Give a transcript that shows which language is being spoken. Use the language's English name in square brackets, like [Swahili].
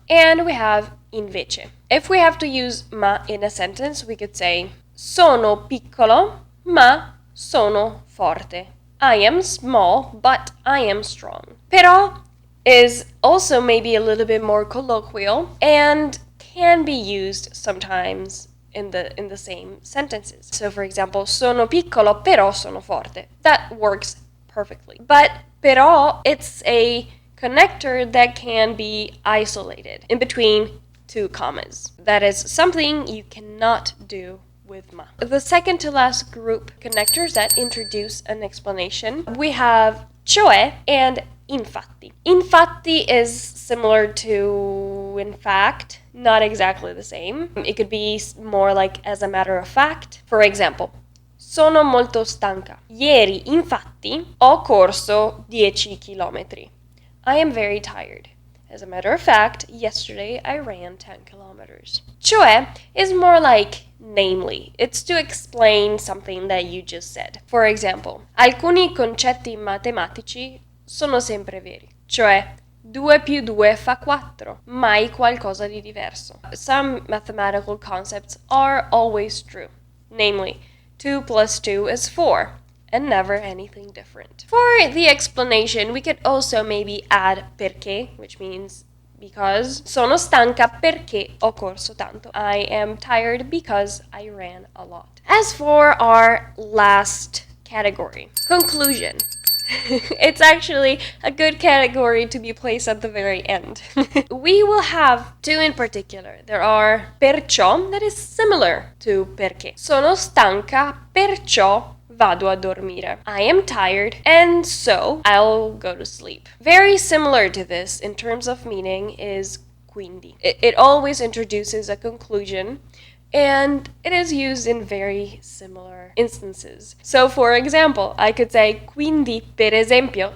[English] And we have invece. If we have to use ma in a sentence, we could say [Italian] sono piccolo, ma sono forte. [English] I am small, but I am strong. Però is also maybe a little bit more colloquial and can be used sometimes in the same sentences. So for example, [Italian] sono piccolo però sono forte. [English] That works perfectly. But però, it's a connector that can be isolated in between two commas. That is something you cannot do with ma. The second to last group connectors that introduce an explanation, we have cioè and infatti. Infatti is similar to in fact, not exactly the same. It could be more like as a matter of fact. For example, [Italian] sono molto stanca. Ieri, infatti, ho corso 10 chilometri. [English] I am very tired. As a matter of fact, yesterday I ran 10 kilometers. Cioè is more like namely. It's to explain something that you just said. For example, [Italian] alcuni concetti matematici sono sempre veri. Cioè, 2 più 2 fa 4, mai qualcosa di diverso. [English] Some mathematical concepts are always true. Namely, 2 plus 2 is 4. And never anything different. For the explanation, we could also maybe add perché, which means because. [Italian] Sono stanca perché ho corso tanto. [English] I am tired because I ran a lot. As for our last category, conclusion. It's actually a good category to be placed at the very end. We will have two in particular. There are perciò, that is similar to perché. [Italian] Sono stanca, perciò vado a dormire. [English] I am tired, and so I'll go to sleep. Very similar to this in terms of meaning is quindi. It always introduces a conclusion, and it is used in very similar instances. So, for example, I could say [Italian] quindi per esempio.